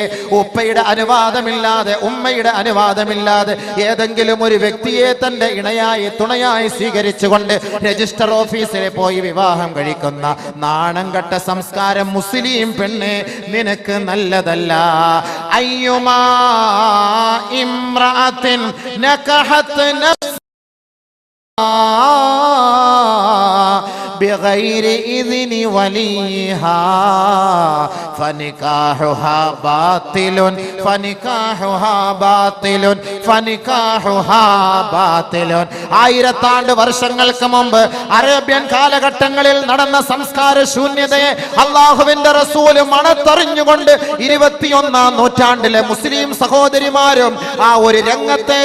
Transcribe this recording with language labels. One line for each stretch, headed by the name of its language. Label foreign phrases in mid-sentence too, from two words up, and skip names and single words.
Malayalam: ഉപ്പയുടെ അനുവാദമില്ലാതെ, ഉമ്മയുടെ അനുവാദമില്ലാതെ ഏതെങ്കിലും ഒരു വ്യക്തിയെ തന്റെ ഇണയായി തുണയായി സ്വീകരിച്ചുകൊണ്ട് രജിസ്റ്റർ ഓഫീസിൽ പോയി വിവാഹം കഴിക്കുന്ന നാണം കെട്ട സംസ്കാരം മുസ്ലിം പെണ്ണ് നിനക്ക് നല്ലതല്ല.
Arabic: أيما امرأة نكحت بغير إذن وليها فنكاحها باطل فنكاحها باطل.
Malayalam: 1000 ആണ്ട് വർഷങ്ങൾക്ക് മുമ്പ് അറേബ്യൻ കാലഘട്ടങ്ങളിൽ നടന്ന സംസ്കാര ശൂന്യതയെ അള്ളാഹുവിന്റെ റസൂല് മണത്തറിഞ്ഞുകൊണ്ട് 21-ാം നൂറ്റാണ്ടിലെ മുസ്ലിം സഹോദരിമാരും ആ ഒരു രംഗത്തെ